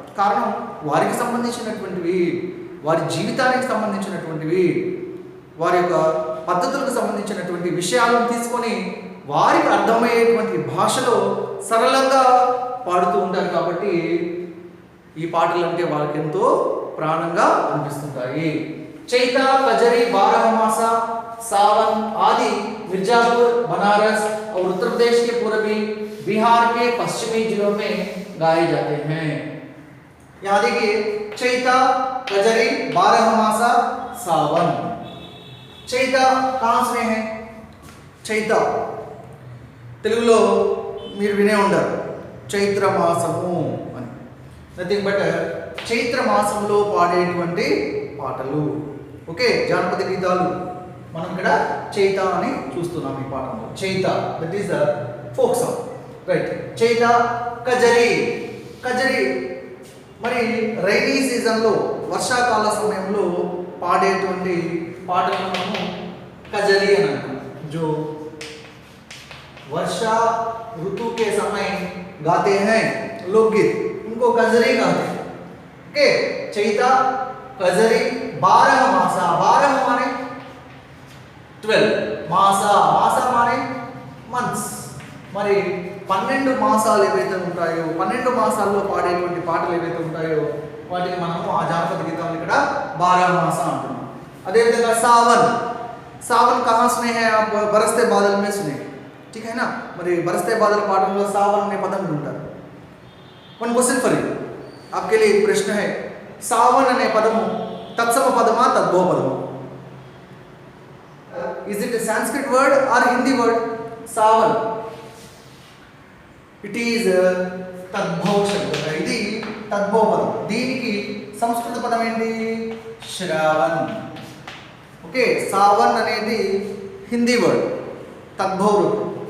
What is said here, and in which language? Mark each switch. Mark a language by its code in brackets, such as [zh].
[te] కారణం వారికి సంబంధించినటువంటివి, వారి జీవితానికి సంబంధించినటువంటివి, వారి యొక్క పద్ధతులకు సంబంధించినటువంటి విషయాలను తీసుకొని వారికి అర్థమయ్యేటువంటి భాషలో సరళంగా పాడుతూ ఉంటారు. కాబట్టి ఈ పాటలు అంటే వాళ్ళకి ఎంతో ప్రాణంగా అనిపిస్తుంటాయి. [hi] चैता, कजरी, बारहमासा, सावन आदि मिर्जापुर, बनारस और उत्तर प्रदेश के पूर्वी, बिहार के पश्चिमी जिलों में गाए जाते हैं. यहाँ देखिए, चैता, कजरी, बारहमासा, सावन. चैता कहाँ से है? [te] चैता తెలుగులో మీరు వినే ఉంటారు చైత్ర మాసము అని. నథింగ్ బట్ చైత్ర మాసంలో పాడేటువంటి పాటలు. ఓకే, జానపద గీతాలు మనం ఇక్కడ చైత అని చూస్తున్నాం ఈ పాఠంలో. [en] Chaita that is the folk song, right. Chaita, Kajari. [te] కజరి మరి రైనీ సీజన్లో, వర్షాకాల సమయంలో పాడేటువంటి పాటలను మనము కజరి అని అంటాం. [hi] जो वर्षा ऋतु के समय गाते हैं लोकगीत, उनको कजरी कहते हैं. ओके, चैता, कजरी, 12 मासा. 12 माने 12, మాసా, మాసా మానే మంత్స్. [te] మరి 12 మాసాలు ఏవైతే ఉంటాయో, 12 మాసాల్లో పాడేటువంటి పాటలు ఏవైతే ఉంటాయో వాటిని మనము ఆ జానపద గీతాలు ఇక్కడ 12 మాసా అంటున్నాం. అదేవిధంగా సావన్. [hi] सावन कहाँ सुने हैं आप? बरसते बादल में सुने, ठीक है ना. [te] మరి बरसते बादल పాటల్లో सावन అనే పదం ఉంటారు. [en] one question for you, [hi] आपके लिए एक प्रश्न है, सावन [te] అనే పదము తత్సమ పదమా తద్భవ పదమా? [en] Is it a Sanskrit word और Hindi word? [te] Sawan it is తద్భవ శబ్దం. ఇది తద్భవ పదం. దీనికి సంస్కృత పదం ఏంటి? శ్రావణ్. ఓకే, సావన్ అనేది హిందీ వర్డ్, తద్భవ రూపం.